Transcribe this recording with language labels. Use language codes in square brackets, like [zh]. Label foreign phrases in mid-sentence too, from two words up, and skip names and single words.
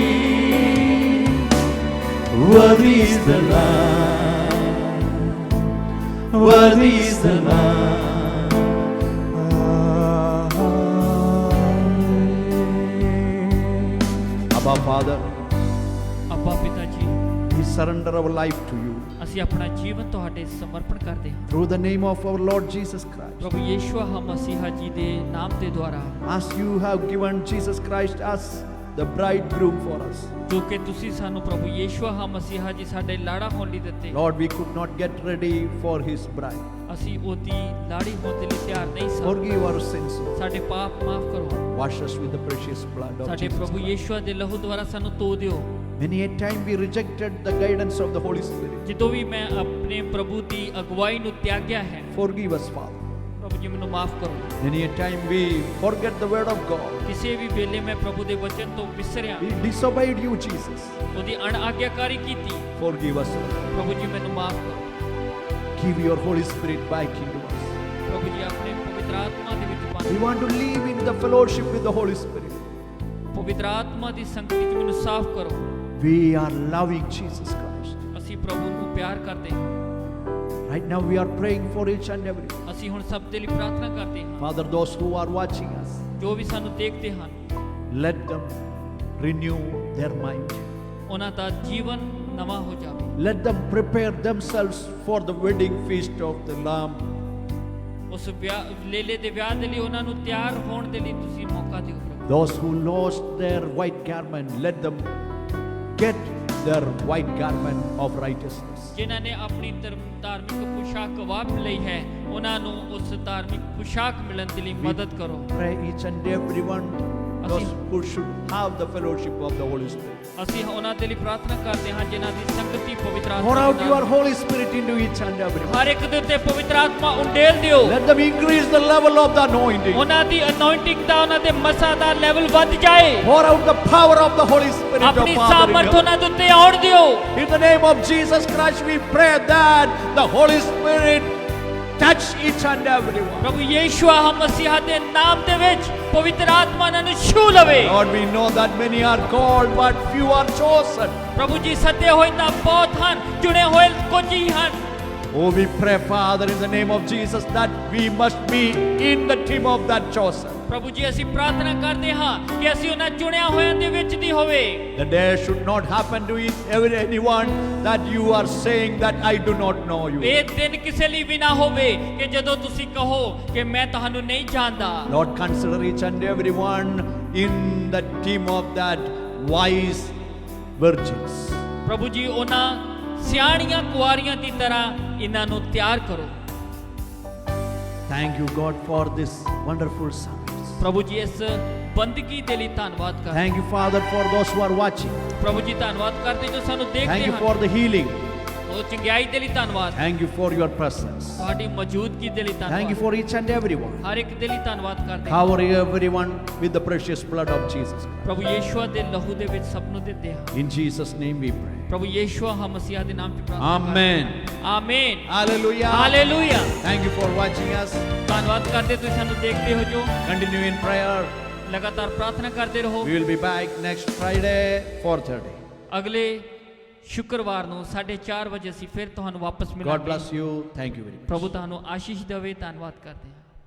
[en] Worthy is the Lamb, worthy is the Lamb. Abba, Father, [pa] ਅੱਬਾ ਪਿਤਾ ਜੀ [en] we surrender our life to you. [pa] ਅਸੀਂ ਆਪਣਾ ਜੀਵਨ ਤੁਹਾਡੇ ਸਮਰਪਣ ਕਰਦੇ ਹਾਂ। [en] Through the name of our Lord Jesus Christ. [pa] ਪ੍ਰਭੂ ਯੀਸ਼ੂ ਮਸੀਹਾ ਜੀ ਦੇ ਨਾਮ ਦੇ ਦੁਆਰਾ [en] As you have given Jesus Christ as the bridegroom for us. [pa] ਜੋ ਕਿ ਤੁਸੀਂ ਸਾਨੂੰ ਪ੍ਰਭੂ ਯੀਸ਼ੂ ਮਸੀਹਾ ਜੀ ਸਾਡੇ ਲਾੜਾ ਹੋਣ ਲਈ ਦਿੱਤੇ। [en] Lord, we could not get ready for his bride. [pa] ਅਸੀਂ ਉਹਦੀ ਲਾੜੀ ਹੋਣ ਦੇ ਲਈ ਤਿਆਰ ਨਹੀਂ ਸਾਂ। [en] Forgive our sins. [pa] ਸਾਡੇ ਪਾਪ ਮਾਫ ਕਰੋ। [en] Wash us with the precious blood of [pa] ਸਾਡੇ [en] Jesus [pa] ਪ੍ਰਭੂ [en] Christ. [pa] ਯੀਸ਼ੂ ਦੇ ਲਹੂ ਦੁਆਰਾ ਸਾਨੂੰ ਧੋ ਦਿਓ। [en] Many a time we rejected the guidance of the Holy Spirit. [pa] ਜਦੋਂ ਵੀ ਮੈਂ ਆਪਣੇ ਪ੍ਰਭੂ ਦੀ ਅਗਵਾਈ ਨੂੰ ਤਿਆਗਿਆ ਹੈ [en] Forgive us, Father. [pa] ਪ੍ਰਭੂ ਜੀ ਮੈਨੂੰ ਮਾਫ ਕਰੋ। [en] Many a time we forget the word of God. [pa] ਕਿਸੇ ਵੀ ਵੇਲੇ ਮੈਂ ਪ੍ਰਭੂ ਦੇ ਵਚਨ ਤੋਂ ਵਿਸਰਿਆ, [en] We disobeyed you, Jesus. [pa] ਉਹਦੀ ਅਣਆਗਿਆਕਾਰੀ ਕੀਤੀ। [en] Forgive us, Lord. [pa] ਪ੍ਰਭੂ ਜੀ ਮੈਨੂੰ ਮਾਫ ਕਰੋ। [en] Give your Holy Spirit back into us. [pa] ਪ੍ਰਭੂ ਜੀ ਆਪਣੇ ਪਵਿੱਤਰ ਆਤਮਾ ਦੇ ਵਿੱਚ [en] We [pa] ਪਾਓ। [en] want to live in the fellowship with the Holy Spirit. [pa] ਪਵਿੱਤਰ ਆਤਮਾ ਦੀ ਸੰਗਤੀ ਵਿੱਚ ਮੈਨੂੰ ਸਾਫ਼ ਕਰੋ। [en] We are loving Jesus Christ. [pa] ਅਸੀਂ ਪ੍ਰਭੂ ਨੂੰ ਪਿਆਰ ਕਰਦੇ ਹਾਂ। [en] Right now we are praying for each and every. [pa] ਅਸੀਂ ਹੁਣ ਸਭ ਦੇ ਲਈ ਪ੍ਰਾਰਥਨਾ ਕਰਦੇ ਹਾਂ। [en] Father, those who are watching us, [pa] ਜੋ ਵੀ ਸਾਨੂੰ ਦੇਖਦੇ ਹਨ [en] let them renew their mind. [pa] ਉਹਨਾਂ ਦਾ ਜੀਵਨ ਨਵਾਂ ਹੋ ਜਾਵੇ। [en] Let them prepare themselves for the wedding feast of the Lamb. [pa] ਉਸ ਲੇਲੇ ਦੇ ਵਿਆਹ ਦੇ ਲਈ ਉਹਨਾਂ ਨੂੰ ਤਿਆਰ ਹੋਣ ਦੇ ਲਈ ਤੁਸੀਂ ਮੌਕਾ ਦਿਓ ਪ੍ਰਭੂ। [en] Those who lost their white garment, let them get their white garment of righteousness. [pa] ਜਿਨ੍ਹਾਂ ਨੇ ਆਪਣੀ ਧਾਰਮਿਕ ਪੁਸ਼ਾਕ ਵਾਪ ਲਈ ਹੈ ਉਹਨਾਂ ਨੂੰ ਉਸ ਧਾਰਮਿਕ ਪੁਸ਼ਾਕ ਮਿਲਣ ਦੇ ਲਈ ਮਦਦ ਕਰੋ। [en] Pray each and everyone, those who should have the fellowship of the Holy Spirit. [pa] ਅਸੀਂ ਉਹਨਾਂ ਦੇ ਲਈ ਪ੍ਰਾਰਥਨਾ ਕਰਦੇ ਹਾਂ ਜਿਨ੍ਹਾਂ ਦੀ ਸੰਗਤੀ ਪਵਿੱਤਰ [en] Pour [pa] ਆਤਮਾ [en] out [pa] ਦੇ [en] your [pa] ਨਾਲ। [en] Holy Spirit into each and everyone. [pa] ਹਰ ਇੱਕ ਦੇ ਉੱਤੇ ਪਵਿੱਤਰ ਆਤਮਾ ਉੰਡੇਲ ਦਿਓ। [en] Let them increase the level of the anointing. [pa] ਉਹਨਾਂ ਦੀ ਅਨੋਇੰਟਿੰਗ ਦਾ ਉਹਨਾਂ ਦੇ ਮਸਾ ਦਾ ਲੈਵਲ ਵੱਧ ਜਾਏ। [en] Pour out the power of the Holy Spirit of [pa] ਆਪਣੀ [en] Father in [pa] ਸਾਮਰਥ [en] your- [pa] ਉਹਨਾਂ ਦੇ ਉੱਤੇ ਆਉਣ ਦਿਓ। [en] In the name of Jesus Christ, we pray that the Holy Spirit touch each and everyone. [pa] ਪ੍ਰਭੂ ਯੀਸ਼ੂ ਮਸੀਹ ਦੇ ਨਾਮ ਦੇ ਵਿੱਚ ਪਵਿੱਤਰ ਆਤਮਾ ਇਹਨਾਂ ਨੂੰ ਛੂ ਲਵੇ। [en] Lord, we know that many are called, but few are chosen. [pa] ਪ੍ਰਭੂ ਜੀ ਸੱਦੇ ਹੋਏ ਤਾਂ ਬਹੁਤ ਹਨ, ਚੁਣੇ ਹੋਏ ਕੁਝ ਹੀ ਹਨ। [en] Oh, we pray, Father, in the name of Jesus, that we must be in the team of that chosen. [pa] ਪ੍ਰਭੂ ਜੀ ਅਸੀਂ ਪ੍ਰਾਰਥਨਾ ਕਰਦੇ ਹਾਂ ਕਿ ਅਸੀਂ ਉਹਨਾਂ ਚੁਣਿਆ ਹੋਇਆਂ ਦੇ ਵਿੱਚ ਦੀ ਹੋਵੇ। [en] The day should not happen to anyone that you are saying that I do not know you. [pa] ਇਹ ਦਿਨ ਕਿਸੇ ਲਈ ਵੀ ਨਾ ਹੋਵੇ ਕਿ ਜਦੋਂ ਤੁਸੀਂ ਕਹੋ ਕਿ ਮੈਂ ਤੁਹਾਨੂੰ ਨਹੀਂ ਜਾਣਦਾ। [en] Lord, consider each and everyone in the team of that wise virgins. [pa] ਪ੍ਰਭੂ ਜੀ ਉਹਨਾਂ ਸਿਆਣੀਆਂ ਕੁਆਰੀਆਂ ਦੀ ਤਰ੍ਹਾਂ ਇਹਨਾਂ ਨੂੰ ਤਿਆਰ ਕਰੋ। [en] Thank you, God, for this wonderful service. [pa] ਪ੍ਰਭੂ ਜੀ ਇਸ ਬੰਦਗੀ ਦੇ ਲਈ ਧੰਨਵਾਦ ਕਰਦੇ। [en] Thank you, Father, for those who are watching. [pa] ਪ੍ਰਭੂ ਜੀ ਧੰਨਵਾਦ ਕਰਦੇ ਜੋ ਸਾਨੂੰ [en] Thank [pa] ਦੇਖਦੇ [en] you for [pa] ਹਨ। [en] the healing. [pa] ਉਹ ਚੰਗਿਆਈ ਦੇ ਲਈ ਧੰਨਵਾਦ। [en] Thank you for your presence. [pa] ਤੁਹਾਡੀ ਮੌਜੂਦਗੀ ਦੇ ਲਈ [en] Thank you [pa] ਧੰਨਵਾਦ। [en] for each and everyone. [pa] ਹਰ ਇੱਕ ਦੇ ਲਈ ਧੰਨਵਾਦ ਕਰਦੇ ਹਾਂ। [en] Cover everyone with the precious blood of Jesus. [pa] ਪ੍ਰਭੂ ਯੀਸ਼ੂ ਦੇ ਲਹੂ ਦੇ ਵਿੱਚ ਸਭ ਨੂੰ ਦਿੰਦੇ ਹਾਂ। [en] In Jesus' name we pray. [pa] ਪ੍ਰਭੂ ਯੀਸ਼ੂ ਮਸੀਹ ਦੇ ਨਾਮ 'ਚ ਪ੍ਰਾਰਥਨਾ [en] Amen. [pa] ਕਰਦੇ ਹਾਂ। ਆਮੀਨ। [en] Hallelujah. [pa] ਹਾਲੇਲੂਇਆ। [en] Thank you for watching us. [pa] ਧੰਨਵਾਦ ਕਰਦੇ ਤੁਸੀਂ ਸਾਨੂੰ ਦੇਖਦੇ ਹੋ ਜੋ। [en] Continue in prayer. [pa] ਲਗਾਤਾਰ ਪ੍ਰਾਰਥਨਾ ਕਰਦੇ ਰਹੋ। [en] We will be back next Friday, 4:30. [pa] ਅਗਲੇ ਸ਼ੁੱਕਰਵਾਰ ਨੂੰ 4:30 ਵਜੇ ਅਸੀਂ ਫਿਰ ਤੁਹਾਨੂੰ ਵਾਪਸ [en] God [pa] ਮਿਲਾਂਗੇ। [en] bless you. Thank you very much. [pa] ਪ੍ਰਭੂ ਤੁਹਾਨੂੰ ਆਸ਼ੀਸ਼ ਦੇਵੇ। ਧੰਨਵਾਦ ਕਰਦੇ ਹਾਂ।